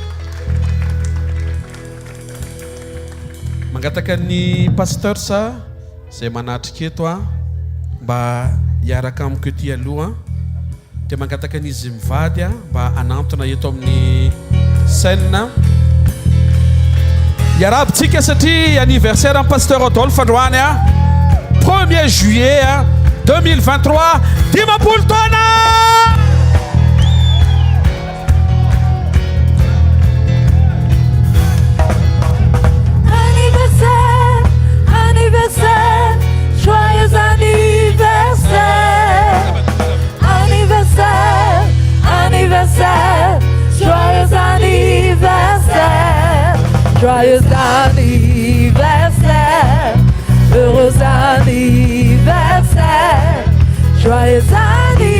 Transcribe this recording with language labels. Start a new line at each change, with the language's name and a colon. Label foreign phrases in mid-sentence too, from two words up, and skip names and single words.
Malagasy: Mangataka ny pasteur sa zay manatrika eto mba hiaraka amiko ety aloha dia mangataka an'izy mivady mba anantona eto amin'ny scène. Hiarabitsika satria anniversaire amin'ny pasteur Adolphe androany 1er juillet 2023 dimampolo taona.
French: Joyeux anniversaire, anniversaire, anniversaire, joyeux anniversaire, joyeux anniversaire, heureux anniversaire, joyeux anniversaire.